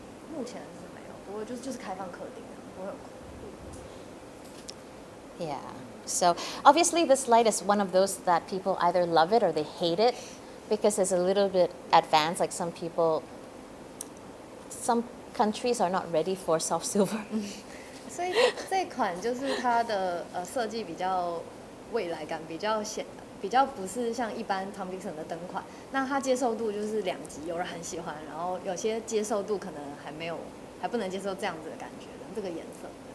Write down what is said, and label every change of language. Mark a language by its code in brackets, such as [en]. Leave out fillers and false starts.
[zh] 目前是没有，不过就是开放客厅的，不会有。 [en] Yeah. So obviously this light is one of those that people either love it or they hate it because it's a little bit advanced. Like some countries are not ready for soft silver. [zh] 所以这款就是它的设计比较未来感，比较不是像一般 TomDixon 的灯款，那它接受度就是2级，有人很喜欢，然后有些接受度可能还不能接受这样子的感觉的这个颜色。